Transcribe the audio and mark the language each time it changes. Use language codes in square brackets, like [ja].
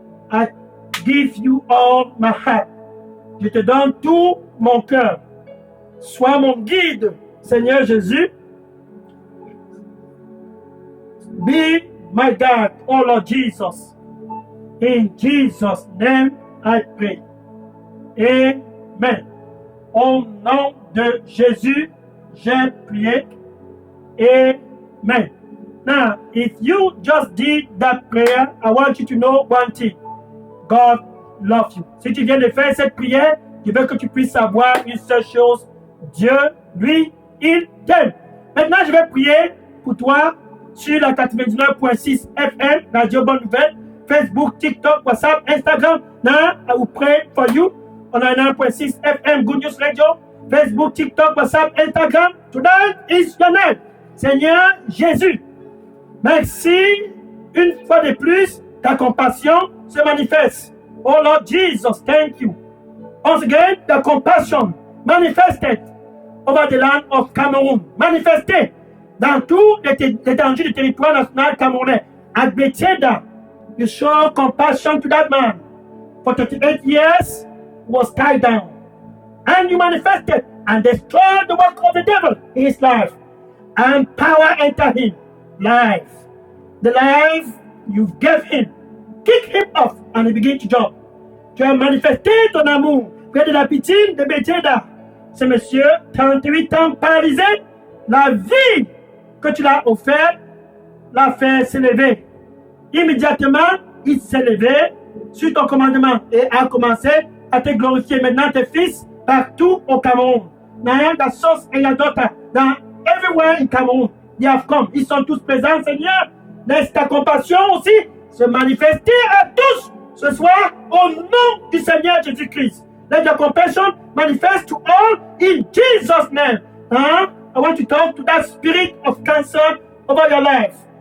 [en] I give you all my heart. [fr] Je te donne tout mon cœur. Sois mon guide, Seigneur Jésus. [en] Be my God, oh Lord Jesus. In Jesus' name I pray. Amen. [fr] Au nom de Jésus, j'ai prié. Amen. [en] Now, if you just did that prayer, I want you to know one thing. God loves you. [fr] Si tu viens de faire cette prière, je veux que tu puisses savoir une seule chose. Dieu, lui, il t'aime. Maintenant, je vais prier pour toi sur la 99.6 FM, Radio Bonne Nouvelle, Facebook, TikTok, WhatsApp, Instagram. [en] Now, I will pray for you on 99.6 FM, Good News Radio, Facebook, TikTok, WhatsApp, Instagram. Today is your name. [fr] Seigneur Jésus, merci une fois de plus, ta compassion se manifeste. [en] Oh Lord Jesus, thank you. Once again, the compassion manifested over the land of Cameroon. [fr] Manifested dans tout l'étendue du territoire national camerounais. [en] At Bethesda, you show compassion to that man. For 38 years, he was tied down. And you manifested and destroyed the work of the devil in his life. And power entered him. Life. The life you gave him. Kick him off and he began to jump. [fr] Tu as manifesté ton amour près de la piscine de Bethesda. Ce monsieur, 38 ans paralysé, la vie que tu l'as offerte l'a fait s'élever. Immédiatement, il s'est levé sur ton commandement et a commencé à te glorifier. Maintenant, tes fils partout au Cameroun. Dans la source et la d'autres. [en] Dans everywhere in Cameroun. They have come. [fr] Ils sont tous présents, Seigneur. Laisse ta compassion aussi se manifester à tous ce soir au nom du Seigneur Jésus-Christ. [en] Let your compassion manifest to all in Jesus' name. I want to talk to that spirit of cancer over your life.